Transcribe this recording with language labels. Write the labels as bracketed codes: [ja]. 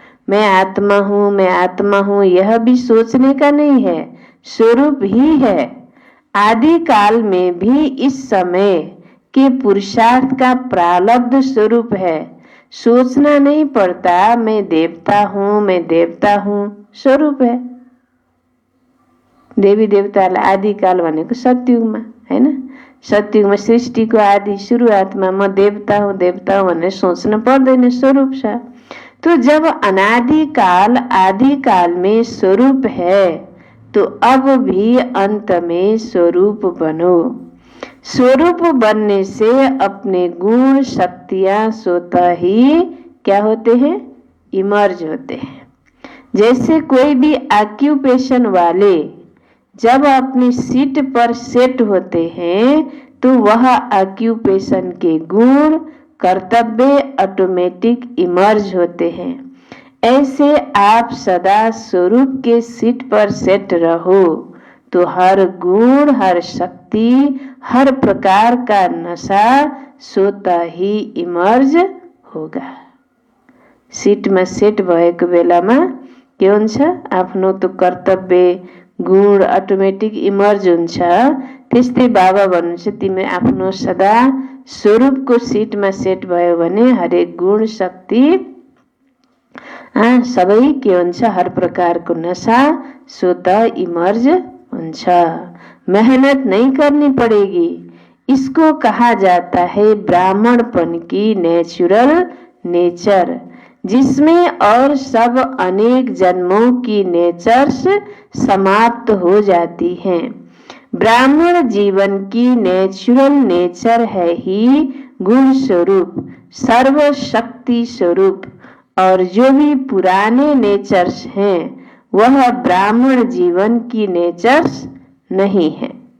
[hi] मैं आत्मा हूँ, मैं आत्मा हूँ, यह भी सोचने का नहीं है, स्वरूप ही है। आदि काल में भी इस समय के पुरुषार्थ का प्रारब्ध स्वरूप है। सोचना नहीं पड़ता मैं देवता हूँ, मैं देवता हूँ, स्वरूप है। [ne] देवी देवतालाई आदिकाल भनेको सतयुगमा, हैन? सतयुगमा सृष्टिको आदि सुरुवातमा म देवता हूँ भनेर सोच्न पर्दैन, स्वरूप छ। [hi] तो जब अनादिकाल आदिकाल में स्वरूप है तो अब भी अंत में स्वरूप बनो। स्वरूप बनने से अपने गुण शक्तियां स्वतः ही क्या होते हैं, इमर्ज होते हैं। जैसे कोई भी ऑक्यूपेशन वाले जब अपनी सीट पर सेट होते हैं तो वह ऑक्यूपेशन के गुण कर्तव्य ऑटोमेटिक इमर्ज होते हैं। ऐसे आप सदा स्वरूप के सीट पर सेट रहो तो हर गुण, हर शक्ति, हर प्रकार का नशा स्वतः ही इमर्ज होगा। [ne] सीटमा सेट भएको बेलामा के हुन्छ, आफ्नो तो कर्तव्य गुण अटोमेटिक इमर्ज हुन्छ। त्यस्तै बाबा भन्नुहुन्छ तिमी आफ्नो सदा स्वरूपको सीटमा सेट भयो भने हरेक गुण शक्ति सबै के हुन्छ, हर प्रकारको नशा स्वतः इमर्ज हुन्छ। [hi] मेहनत नहीं करनी पड़ेगी। इसको कहा जाता है ब्राह्मणपन की नेचुरल नेचर, जिसमें और सब अनेक जन्मों की नेचर्स समाप्त हो जाती हैं। ब्राह्मण जीवन की नेचुरल नेचर है ही गुण स्वरूप, सर्वशक्ति स्वरूप, और जो भी पुराने नेचर्स हैं वह ब्राह्मण जीवन की नेचर्स नहीं है।